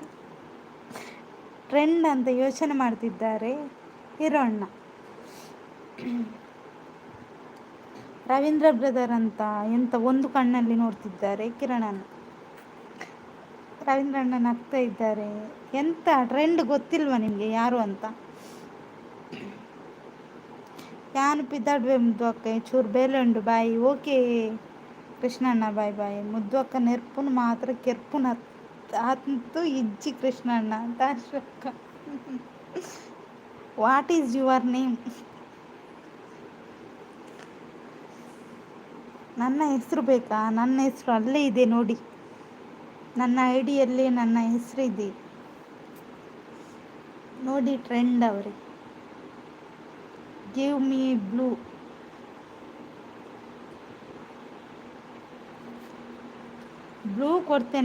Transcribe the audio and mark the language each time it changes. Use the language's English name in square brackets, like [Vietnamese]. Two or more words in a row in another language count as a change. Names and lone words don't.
[Kannada] ಟ್ರೆಂಡ್ ಅಂತ ಯೋಚನೆ ಮಾಡ್ತಿದ್ದಾರೆ ಹೀರೋ ಅಣ್ಣ. ರವೀಂದ್ರ ಬ್ರದರ್ ಅಂತ ಎಂತ ಒಂದು ಕಣ್ಣಲ್ಲಿ ನೋಡ್ತಿದ್ದಾರೆ ಕಿರಣಣ್ಣ. ರವೀಂದ್ರಣ್ಣ ನಗ್ತಾ ಇದ್ದಾರೆ. ಎಂತ ಟ್ರೆಂಡ್ ಗೊತ್ತಿಲ್ವಾ ನಿಮಗೆ ಯಾರು ಅಂತ? [Tulu] ಯಾನು ಪಿದ್ದಾಡ್ವೆ ಮುದ್ದು ಅಕ್ಕ ಚೂರು ಬೇಲೆಂಡು ಬಾಯಿ. [Kannada] ಓಕೆ ಕೃಷ್ಣಣ್ಣ, ಬಾಯ್ ಬಾಯ್. [Tulu] ಮುದ್ದು ಅಕ್ಕ ನೆರ್ಪುನು ಮಾತ್ರ ಕೆರ್ಪುನ ಅಂತೂ ಇಜ್ಜಿ ಕೃಷ್ಣಣ್ಣ ಅಂತ ಅಶೋಕ. [English] what is your name? [Kannada] ನನ್ನ ಹೆಸರು ಬೇಕಾ? ನನ್ನ ಹೆಸರು ಅಲ್ಲೇ ಇದೆ ನೋಡಿ. ನನ್ನ ಐಡಿಯಲ್ಲಿ ನನ್ನ ಹೆಸರು ಇದೆ ನೋಡಿ. ಟ್ರೆಂಡ್ ಅವರೇ. [English] give me blue. [Kannada] ಬ್ಲೂ ಕೊಡ್ತೇನೆ.